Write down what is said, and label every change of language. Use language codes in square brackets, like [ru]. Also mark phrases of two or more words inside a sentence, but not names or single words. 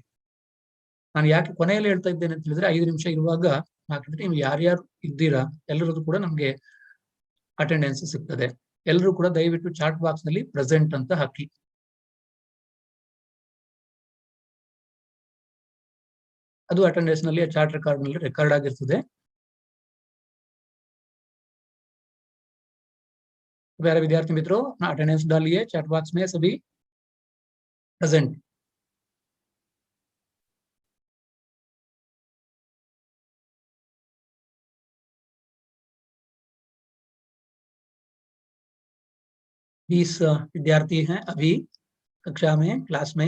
[kn] ನಾನು ಯಾಕೆ ಕೊನೆಯಲ್ಲಿ ಹೇಳ್ತಾ ಇದ್ದೇನೆ ಅಂತ ಹೇಳಿದ್ರೆ 5 ನಿಮಿಷ ಇರುವಾಗ ಹಾಕಿದ್ರೆ ನೀವು ಯಾರ್ಯಾರು ಇದ್ದೀರಾ ಎಲ್ಲರದ್ದು ಕೂಡ ನಮ್ಗೆ ಅಟೆಂಡೆನ್ಸ್ ಸಿಗ್ತದೆ. ಎಲ್ಲರೂ ಕೂಡ ದಯವಿಟ್ಟು [en] chat box [kn] ನಲ್ಲಿ ಪ್ರೆಸೆಂಟ್ ಅಂತ ಹಾಕಿ. ಅದು अटेंडेंस ನಲ್ಲಿ [en] chat record [kn] ನಲ್ಲಿ ರೆಕಾರ್ಡ್ ಆಗಿರ್ತದೆ. [hi] प्यारे विद्यार्थी मित्रों, अपना अटेंडेंस डालिए [en] chat box [hi] में सभी प्रेजेंट। बीस विद्यार्थी हैं अभी कक्षा में, क्लास में।